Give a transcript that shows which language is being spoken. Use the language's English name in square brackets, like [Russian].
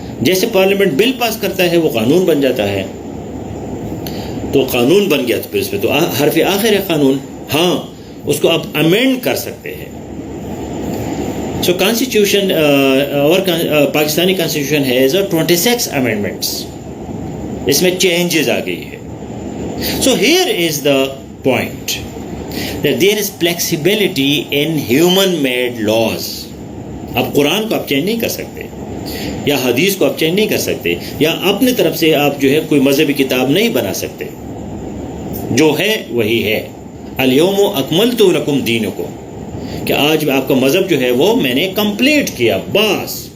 [Urdu] جیسے پارلیمنٹ بل پاس کرتا ہے وہ قانون بن جاتا ہے. تو قانون بن گیا تو پھر اس میں تو حرف آخر ہے قانون. ہاں اس کو آپ امینڈ کر سکتے ہیں. سو کانسٹیٹیوشن اور [English] Pakistani constitution has 26 amendments. [Urdu] اس میں چینجز آ گئی ہے. [English] So here is the point that there is flexibility in human made laws. [Urdu] اب قرآن کو آپ چینج نہیں کر سکتے یا حدیث کو آپ چینج نہیں کر سکتے یا اپنے طرف سے آپ جو ہے کوئی مذہبی کتاب نہیں بنا سکتے. جو ہے وہی ہے. [Arabic] الیوم اکملت لکم دینکم، [Urdu] کہ آج آپ کا مذہب جو ہے وہ میں نے کمپلیٹ کیا بس.